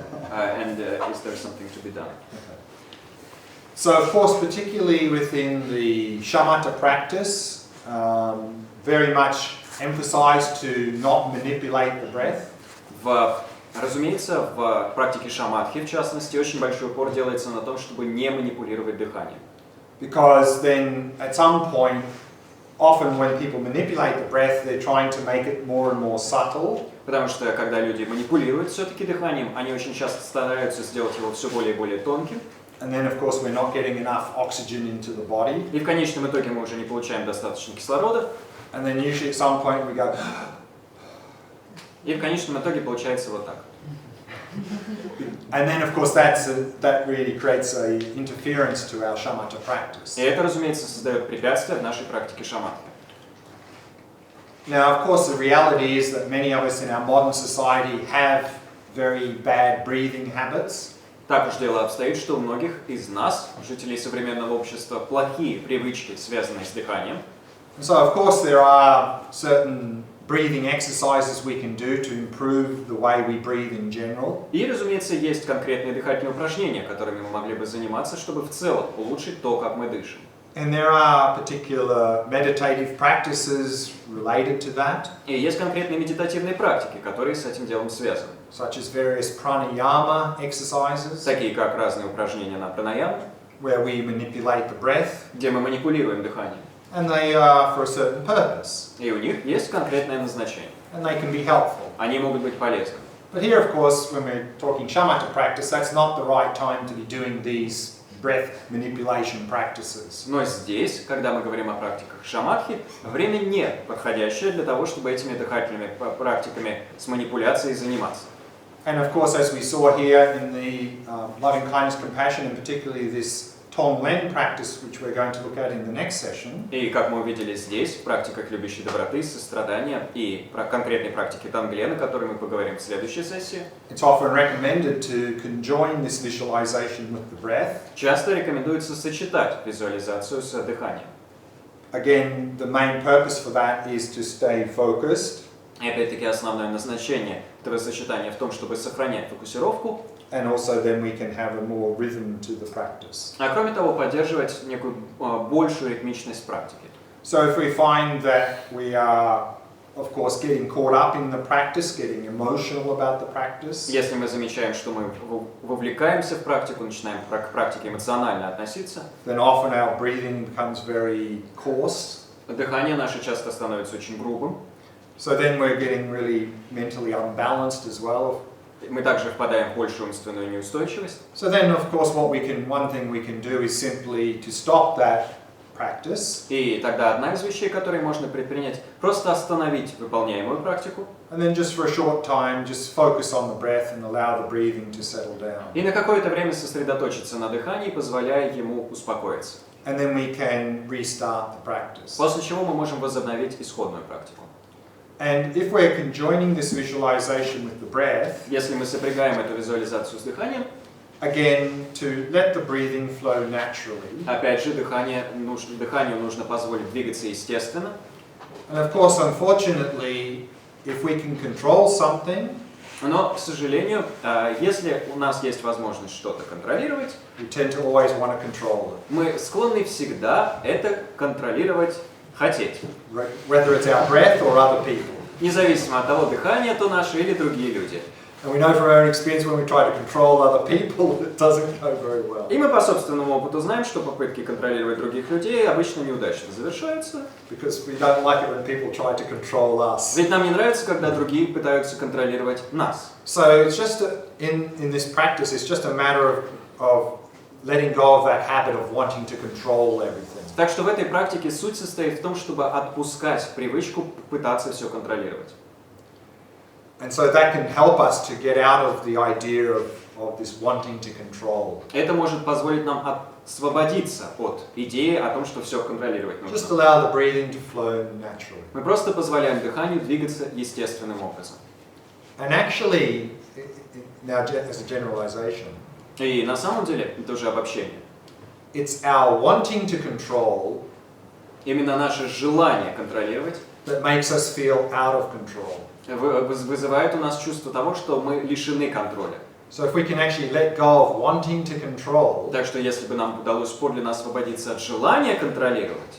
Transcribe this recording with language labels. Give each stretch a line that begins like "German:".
English: And is there something to be done? So of course, particularly within the shamatha practice, very much emphasized to not manipulate the breath.
Russian: Разумеется, в практике шаматхи, в частности, очень большой упор делается на том, чтобы не манипулировать дыханием.
English: Because then at some point, often when people manipulate the breath, they're trying to make it more and more subtle.
Russian: Потому что, когда люди манипулируют все-таки дыханием, они очень часто стараются сделать его все более и более тонким.
English: And then, of course, we're not getting enough oxygen into the body.
Russian: И в конечном итоге мы уже не получаем достаточно кислорода.
English: And then usually at some point we go...
Russian: И в конечном итоге получается вот так.
English: And then, of course, that really creates an interference to our shamatha practice.
Russian: И это, разумеется, создает препятствия в нашей практике шаматхи.
English: Now, of course, the reality is that many of us in our modern society have very bad breathing habits.
Russian: Так уж дело обстоит, что у многих из нас, жителей современного общества, плохие привычки, связанные с дыханием.
English: So, of course, there are certain breathing exercises we can do to improve the way we breathe in general.
Russian: И, разумеется, есть конкретные дыхательные упражнения, которыми мы могли бы заниматься, чтобы в целом улучшить то, как мы дышим.
English: And there are particular meditative practices related to that,
Russian: И есть конкретные медитативные практики, которые с этим делом связаны.
English: such as various pranayama exercises,
Russian: Такие как разные упражнения на пранаяму,
English: where we manipulate the breath,
Russian: где мы манипулируем дыханием.
English: and they are for a certain purpose,
Russian: И у них есть конкретное назначение.
English: and they can be helpful.
Russian: Они могут быть полезны.
English: But here, of course, when we're talking shamatha practice, that's not the right time to be doing these breath manipulation practices.
Russian: Но здесь, когда мы говорим о практиках шаматхи, время не подходящее для того, чтобы этими дыхательными практиками с манипуляцией заниматься.
English: And of course, as we saw here in the loving kindness, compassion, and particularly this Tonglen practice, which we're going to look at in the next session,
Russian: И как мы увидели здесь, в практиках любящей доброты, сострадания и про конкретной практике Танглена, о которой мы поговорим в следующей сессии,
English: it's often recommended to conjoin this visualization with the breath.
Russian: часто рекомендуется сочетать визуализацию с дыханием.
English: Again, the main purpose for that is to stay focused,
Russian: И опять-таки основное назначение этого сочетания в том, чтобы сохранять фокусировку,
English: and also then we can have a more rhythm to the practice.
Russian: а кроме того поддерживать некую большую ритмичность практики.
English: So if we find that we are, of course, getting caught up in the practice, getting emotional about the practice,
Russian: Если мы замечаем, что мы вовлекаемся в практику, начинаем к практике эмоционально относиться,
English: then often our breathing becomes very coarse.
Russian: дыхание наше часто становится очень грубым.
English: So then we're getting really mentally unbalanced as well.
Russian: Мы также впадаем в большую умственную неустойчивость.
English: So then, of course, one thing we can do is simply to stop that practice,
Russian: И тогда одна из вещей, которые можно предпринять, просто остановить выполняемую практику
English: and then just for a short time, just focus on the breath and allow the breathing to settle down.
Russian: и на какое-то время сосредоточиться на дыхании, позволяя ему успокоиться.
English: And then we can restart the practice.
Russian: После чего мы можем возобновить исходную практику.
English: And if we're conjoining this visualization with the breath,
Russian: Если мы сопрягаем эту визуализацию с дыханием,
English: again, to let the breathing flow naturally.
Russian: опять же, дыханию нужно позволить двигаться естественно.
English: And of course, unfortunately, if we can control something,
Russian: Но, к сожалению, если у нас есть возможность что-то контролировать,
English: we tend to always want to control it.
Russian: мы склонны всегда это контролировать хотеть.
English: Whether it's our breath or other people.
Russian: Независимо от того, дыхание то наше или другие люди.
English: And we know from our own experience when we try to control other people, it doesn't go very well.
Russian: И мы по собственному опыту знаем, что попытки контролировать других людей обычно неудачно завершаются.
English: Because we don't like it when people try to control us.
Russian: Ведь нам не нравится, когда другие пытаются контролировать нас.
English: So it's just in this practice, it's just a matter of letting go of that habit of wanting to control everything.
Russian: Так что в этой практике суть состоит в том, чтобы отпускать привычку пытаться все контролировать.
English: And so that can help us to get out of the idea of this wanting to control.
Russian: Это может позволить нам освободиться от идеи о том, что все контролировать
English: Just
Russian: нужно.
English: allow the breathing to flow naturally.
Russian: Мы просто позволяем дыханию двигаться естественным образом.
English: And actually, now as a generalization,
Russian: И на самом деле, это уже обобщение,
English: it's our wanting to control
Russian: именно наше желание контролировать
English: that makes us feel out of control.
Russian: вызывает у нас чувство того, что мы лишены контроля.
English: So if we can actually let go of wanting to control,
Russian: Так что если бы нам удалось подлинно освободиться от желания контролировать,